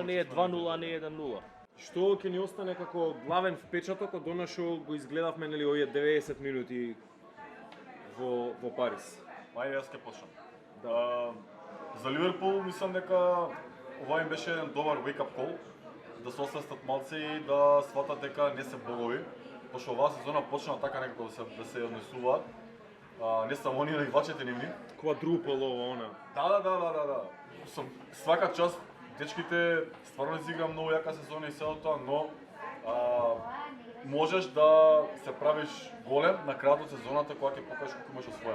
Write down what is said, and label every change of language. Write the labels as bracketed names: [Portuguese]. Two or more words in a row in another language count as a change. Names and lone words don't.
[Macedonian] не е што 2-0, а не 1-0. Што ќе ни остане како главен впечаток од она што го изгледавме нели овие 90 минути во Париз. Ајде јас ќе почнам. За Ливерпул мислам дека ова им беше еден добар [English] wake-up call, [Macedonian] да се освестат малце и да сватат дека не се богови, пошто оваа сезона почна така некако да се однесуваат. Не само они, но и играчите нивни. Квадрупол ова она. Да. Свака част дечките стварно изигра многу јака сезона и се тоа, но можеш да се правиш голем на крајот од сезоната кога ќе покажеш колку имаш освоено.